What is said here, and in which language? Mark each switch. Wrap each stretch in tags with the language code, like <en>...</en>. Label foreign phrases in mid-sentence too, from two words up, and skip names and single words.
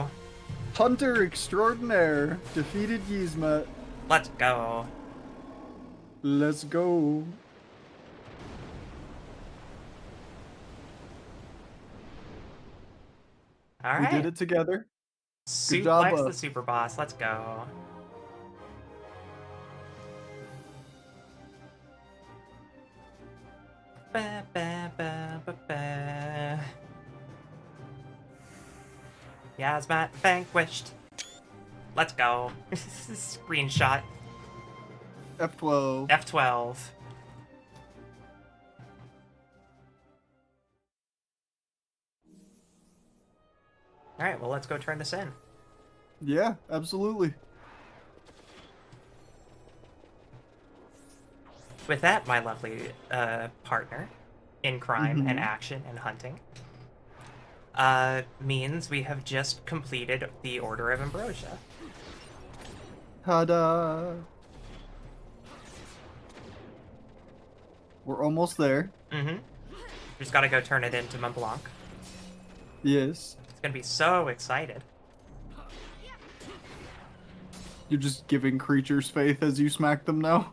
<en>Hey, Hunter Extraordinaire defeated Yzmat. Let's go. Let's go. Alright. We did it together. Suplex job, the super boss. Let's go. Ba, ba, ba, ba, ba. Yzmat vanquished. Let's go. Screenshot. F12. F12. Alright, well, let's go turn this in. Yeah, absolutely. With that, my lovely partner in crime and action and hunting, means we have just completed the Order of Ambrosia. Ta-da! We're almost there. Just gotta go turn it into Mont Blanc. Yes. It's gonna be so excited. You're just giving creatures faith as you smack them now?</en>